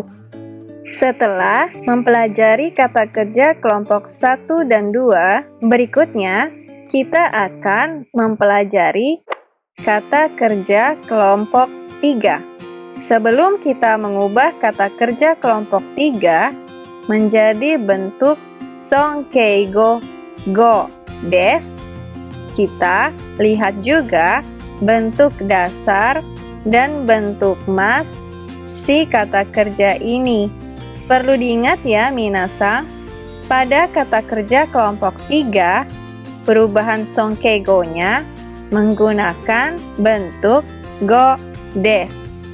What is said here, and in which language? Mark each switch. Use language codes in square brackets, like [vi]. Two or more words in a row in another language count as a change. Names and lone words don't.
[id] setelah mempelajari kata kerja kelompok 1 dan 2, berikutnya kita akan mempelajari kata kerja kelompok 3. Sebelum kita mengubah kata kerja kelompok 3 menjadi bentuk [ja] 尊敬語ごです, [id] kita lihat juga bentuk dasar dan bentuk mas si kata kerja ini. Perlu diingat ya minasang, pada kata kerja kelompok 3, perubahan sonkeigo-nya menggunakan bentuk [ja] ごです.